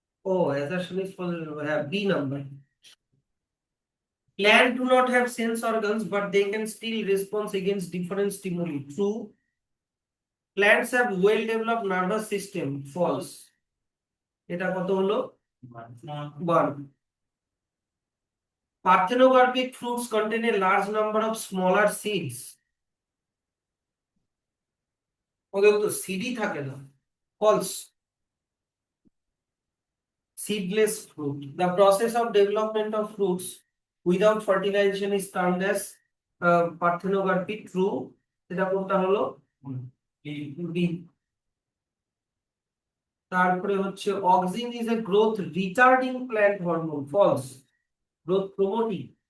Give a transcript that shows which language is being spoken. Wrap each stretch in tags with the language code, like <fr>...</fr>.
<en>ও assertion is false,</en> <bn>হ্যাঁ B number.</bn> <en>Plants do not have sense organs, but they can still respond against different stimuli, true. Plants have well developed nervous system, false.</en> <bn>এটা কত হলো 1.</bn> <en>Parthenocarpic fruits contain a large number of smaller seeds.</en> <bn>ওদের তো সিডই থাকে না, false.</bn> <en>Seedless fruit. The process of development of fruits without fertilization is termed as parthenocarpy, true.</en> <bn>এটা কোনটা হলো B. তারপরে হচ্ছে</bn> <en>auxin is a growth retarding plant hormone, false. Growth promoting.</en>